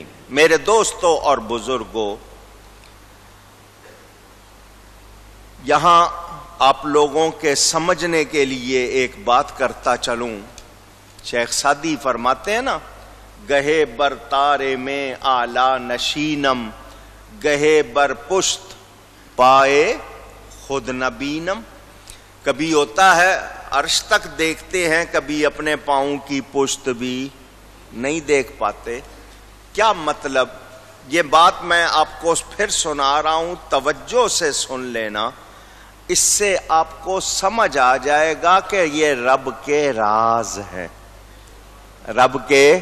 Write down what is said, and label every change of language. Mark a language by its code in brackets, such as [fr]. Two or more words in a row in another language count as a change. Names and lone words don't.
[ur] میرے دوستوں اور بزرگوں، یہاں آپ لوگوں کے سمجھنے کے لیے ایک بات کرتا چلوں۔ شیخ سعدی فرماتے ہیں نا، [fa] گہے بر تارے میں آلہ نشینم، گہے بر پشت پائے خود نبینم۔ [ur] کبھی ہوتا ہے عرش تک دیکھتے ہیں، کبھی اپنے پاؤں کی پشت بھی نہیں دیکھ پاتے۔ کیا مطلب؟ یہ بات میں آپ کو پھر سنا رہا ہوں، توجہ سے سن لینا، اس سے آپ کو سمجھ آ جائے گا کہ یہ رب کے راز ہے، رب کے۔